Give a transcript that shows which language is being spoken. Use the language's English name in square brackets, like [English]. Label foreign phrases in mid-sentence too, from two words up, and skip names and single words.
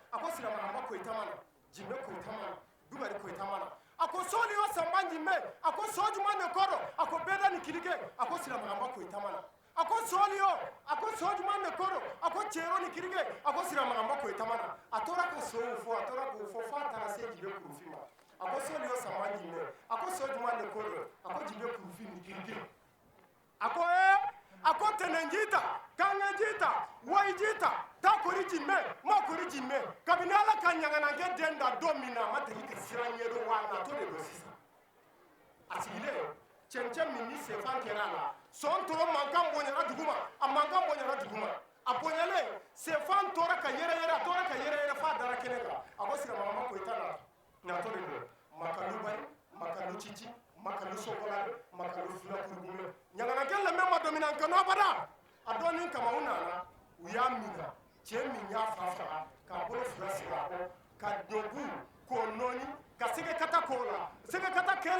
[Bambara] ko Silamagaba Koyita ma na Jimbe Koyita ma na Bukari Koyita ma na a ko sɔɔli yo Sanba Jimbe a ko so jumɛn de ko don a ko bɛɛda ni kilike a ko Silamagaba Koyita ma na a ko sɔɔli yo a ko so jumɛn de ko don a ko cɛro ni kirike a ko Silamagaba Koyita ma na a tora ka sow fɔ a tora k'o fɔ f'a taara se Jimbe Kurufin ma a ko sɔɔli yo Sanba Jimbe a ko so jumɛn de ko don a ko Jimbe Kurufin ni kirike a ko a ko tɛnɛn jita kange jita wayi jita taa kori Jimbe ma kori Jimbe kabini Ala ka ɲaganakɛ den da don min na a ma deli ka siran ɲɛdɔn wa a natɔ de don sisan a sigilen cɛncɛn min ni sɛfan kɛra a la sɔn tora mankan bonyana duguma a mankan bonyana duguma a bonyalen sɛfan tora ka yɛrɛyɛrɛ a tora ka yɛrɛyɛrɛ f'a dara kɛnɛ kan a ko Silamagaba Koyita natɔ de don makalu bari makalu cici makalu sɔgɔla makalu fulakurugume ɲaganakɛ lamɛn ma domina nkanu abada a dɔɔnin kama u nana u y'a mina cɛ min y'a fa faga k'a bolo 2 sigi a kɔ ka ɲɔgu k'o nɔɔni ka segekata k'o la segekata kɛlen